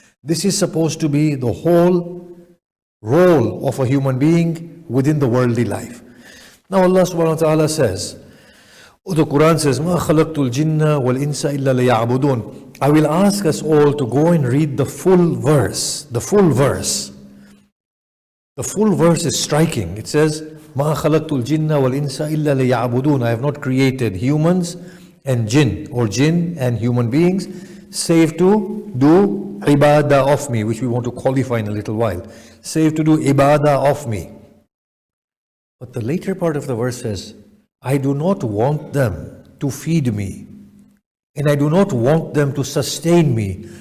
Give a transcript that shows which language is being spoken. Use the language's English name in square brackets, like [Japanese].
[English] This is supposed to be the whole role of a human being within the worldly life. Now Allah subhanahu wa ta'ala says, the Quran says, [Arabic] مَا خَلَقْتُ الْجِنَّ وَالْإِنسَ إِلَّا لِيَعْبُدُونَ. [English] I will ask us all to go and read the full verse. The full verse. The full verse is striking. It says, [Arabic] مَا خَلَقْتُ الْجِنَّ وَالْإِنسَ إِلَّا لِيَعْبُدُونَ. [English] I have not created humans and jinn, or jinn and human beings, save to do ibadah of me, which we want to qualify in a little while. Save to do ibadah of me. But the later part of the verse says, I do not want them to feed me, and I do not want them to sustain me.